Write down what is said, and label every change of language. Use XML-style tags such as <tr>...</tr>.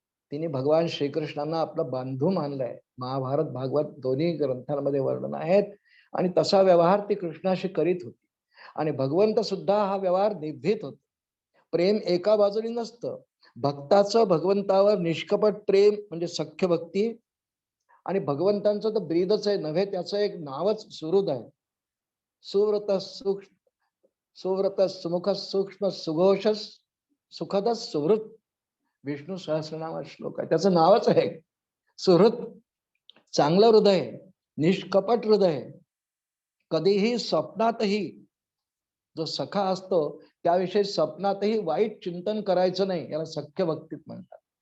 <mr>तिने भगवान श्रीकृष्णांना आपला बंधू मानलाय. महाभारत भागवत दोन्ही ग्रंथांमध्ये वर्णन आहेत आणि तसा व्यवहार ती कृष्णाशी करीत होती आणि भगवंत सुद्धा हा व्यवहार निभीत होते. प्रेम एका बाजूने नसतं. भक्ताचं भगवंतावर निष्कपट प्रेम म्हणजे सख्य भक्ती, आणि भगवंतांचं तर ब्रीदच आहे नव्हे, त्याचं एक नावच सुहृद आहे.</mr> <sa>सुव्रत सूक्ष्म, सुव्रत सुमुख सूक्ष्म सुघोष सुखद सुहृद.</sa> <mr>विष्णू सहस्रनाम श्लोक आहे, त्याचं नावच आहे सुहृद. चांगलं हृदय, निष्कपट हृदय. कधीही स्वप्नातही जो सखा असतो त्याविषयी स्वप्नातही वाईट चिंतन करायचं नाही, याला सख्य भक्तीत म्हणतात.</mr>